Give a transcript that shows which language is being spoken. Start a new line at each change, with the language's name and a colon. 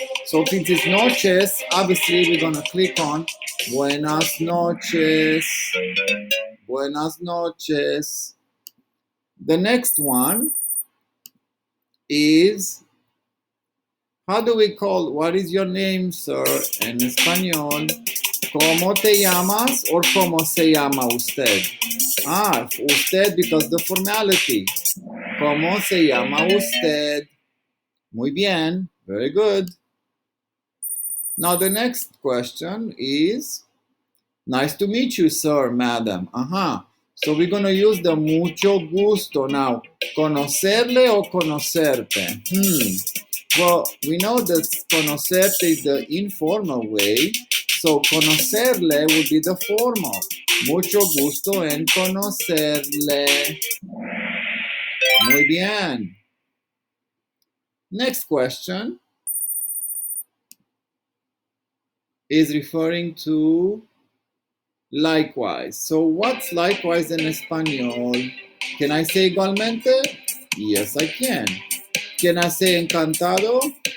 English: So since it's noches, obviously we're gonna click on
Spanish: buenas noches. Buenas noches.
English: The next one is, how do we call, what is your name, sir, in Espanol?
Spanish: ¿Cómo te llamas or cómo se llama usted? Ah, usted
English: because the formality.
Spanish: ¿Cómo se llama usted? Muy bien,
English: very good. Now the next question is, nice to meet you, sir, madam. So we're going to use the
Spanish: mucho gusto.
English: Now,
Spanish: conocerle o conocerte?
English: Well, we know that conocerte is the informal way, so conocerle would be the formal.
Spanish: Mucho gusto en conocerle. Muy bien.
English: Next question is referring to likewise. So what's likewise in Espanol? Can I say igualmente? Yes, I can. Can I say encantado?